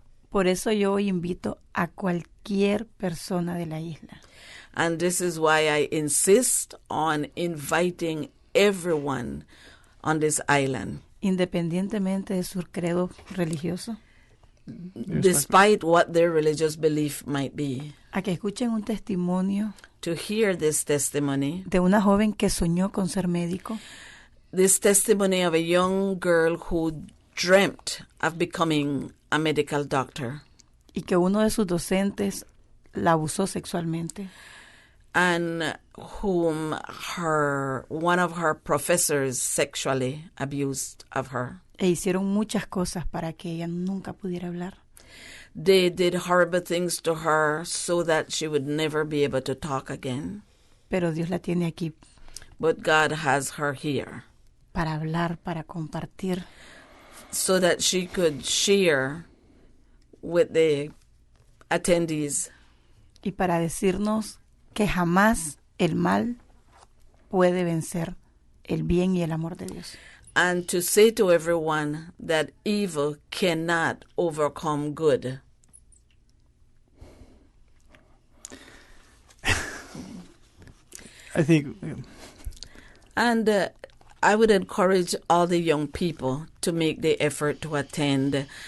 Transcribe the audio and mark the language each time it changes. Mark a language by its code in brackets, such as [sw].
[es] Por eso yo hoy invito a cualquier persona de la isla. [en] And this is why I insist on inviting everyone on this island. [es] Independientemente de su credo religioso. [en] Despite what their religious belief might be. [es] A que escuchen un testimonio. [en] To hear this testimony. [es] De una joven que soñó con ser médico. [en] This testimony of a young girl who dreamt of becoming a medical doctor. [es] Y que uno de sus docentes la abusó sexualmente. [en] And whom one of her professors sexually abused of her. [es] E hicieron muchas cosas para que ella nunca pudiera hablar. [en] They did horrible things to her so that she would never be able to talk again. [es] Pero Dios la tiene aquí. [en] But God has her here. [es] Para hablar, para compartir. [en] So that she could share with the attendees. [es] Y para decirnos que jamás el mal puede vencer el bien y el amor de Dios. [en] And to say to everyone that evil cannot overcome good. I think... And I would encourage all the young people to make the effort to attend.